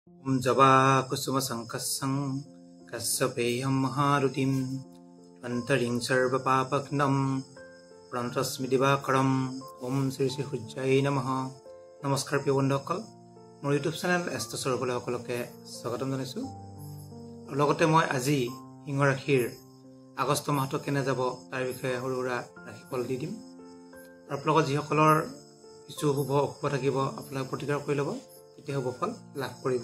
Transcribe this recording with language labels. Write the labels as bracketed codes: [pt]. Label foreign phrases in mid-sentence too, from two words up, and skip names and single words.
[sa] जवा कुसुम संकसं कस्यपेयं महारुतिं अन्तरिं सर्वपापघ्नं प्रणतस्मि दिवाकरं ओम श्री श्री সূৰ্যায় নমঃ। [as] নমস্কাৰ প্ৰিয় বন্ধুসকল, মোৰ ইউটিউব চেনেল এষ্টছৰ সকলোকে স্বাগতম জনাইছোঁ। আৰু লগতে মই আজি সিংহ ৰাশিৰ আগষ্ট মাহটো কেনে যাব তাৰ বিষয়ে সৰু সুৰা ৰাশিফল দি দিম। আৰু আপোনালোকৰ যিসকলৰ কিছু শুভ অশুভ থাকিব আপোনালোকে প্ৰতিকাৰ কৰি ল'ব, তেতিয়া শুভ ফল লাভ কৰিব।